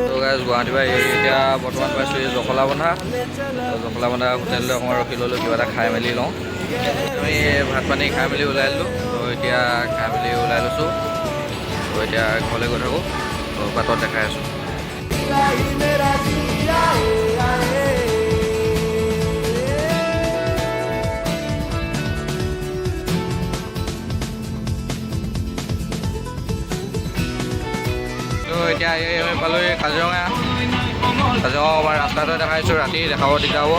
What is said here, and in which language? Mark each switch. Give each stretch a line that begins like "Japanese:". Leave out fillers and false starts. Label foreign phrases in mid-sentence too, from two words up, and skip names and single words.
Assamese: তো গাইছ গুৱাহাটীৰ পৰা এতিয়া বৰ্তমান পাইছোঁ এই জখলাবন্ধা। জখলাবন্ধা হোটেললৈ অকণমান ৰখি ল'লোঁ, কিবা এটা খাই মেলি লওঁ। আমি ভাত পানী খাই মেলি ওলাই দিলোঁ। তো এতিয়া খাই মেলি ওলাই লৈছোঁ। তো এতিয়া ঘৰলৈ গৈ থাকোঁ। তো বাটত দেখাই আছোঁ।
Hindi: इलाही मेरा जी आए आए।
Assamese: তো এতিয়া আমি পালোঁ কাজিৰঙা। কাজিৰঙা অকণমান ৰাস্তাটো দেখাইছোঁ, ৰাতি দেখাব দিগদাৰ হ'ব।